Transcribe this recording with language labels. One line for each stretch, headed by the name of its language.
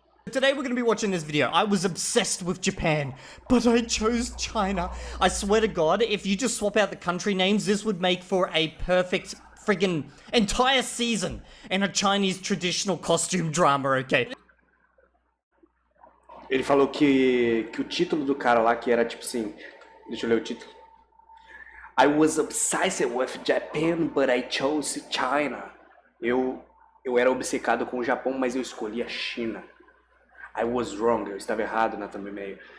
English: Today we're going to be watching this video. I was obsessed with Japan, but I chose China. I swear to God, if you just swap out the country names, this would make for a perfect friggin' entire season in a Chinese traditional costume drama, okay?
Portuguese: Ele falou que o título do cara lá, que era tipo assim, deixa eu ler o título.
English: I was obsessed with Japan, but I chose China.
Portuguese: Eu era obcecado com o Japão, mas eu escolhi a China.
English: I was wrong,
Portuguese: eu estava errado na thumbnail.